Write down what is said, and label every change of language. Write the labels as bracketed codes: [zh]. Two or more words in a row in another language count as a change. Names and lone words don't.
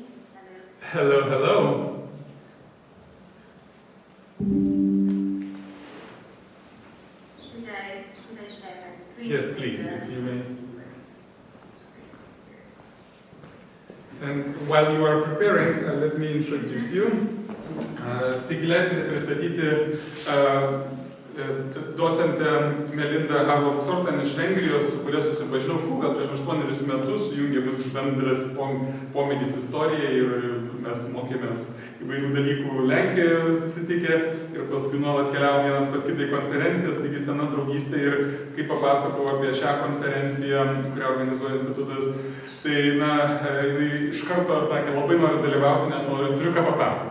[en] Hello, hello. Should I share my screen? Yes, please, if you may. And while you are preparing, let me introduce you. [lt] Taigi leiskite pristatyti docentę Melinda Harlov-Csortán iš Vengrijos, su kuria susipažinau gal prieš 8 metus, sujungė mus bendras pomėgis istorijai ir mes mokėmės įvairių dalykų Lenkijoje susitikę ir paskui nuolat keliavom vienas pas kitą į konferencijas, taigi sena draugystė ir kaip papasakau apie šią konferenciją, kurią organizuoja institutas, tai jinai iš karto sakė, labai noriu dalyvauti, nes noriu triuką papasakoti.